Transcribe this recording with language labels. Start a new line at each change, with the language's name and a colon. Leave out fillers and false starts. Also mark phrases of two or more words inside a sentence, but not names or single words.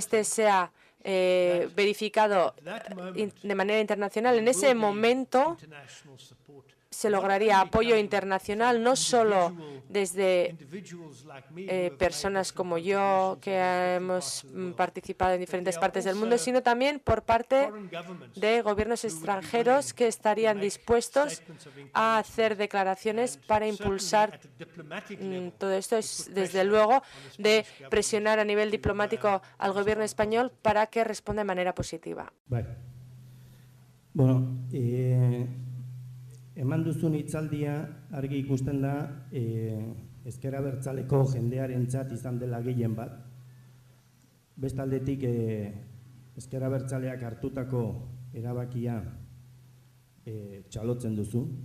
Spanish: este sea verificado de manera internacional, en ese momento se lograría apoyo internacional, no solo desde personas como yo que hemos participado en diferentes partes del mundo, sino también por parte de gobiernos extranjeros que estarían dispuestos a hacer declaraciones para impulsar todo esto. Es, desde luego, de presionar a nivel diplomático al gobierno español para que responda de manera positiva.
Basque: Bueno, eman duzun hitzaldia argi ikusten da ezker abertzaleko jendearentzat izan dela gehien bat. Bestaldetik ezker abertzaleak hartutako erabakia txalotzen duzu.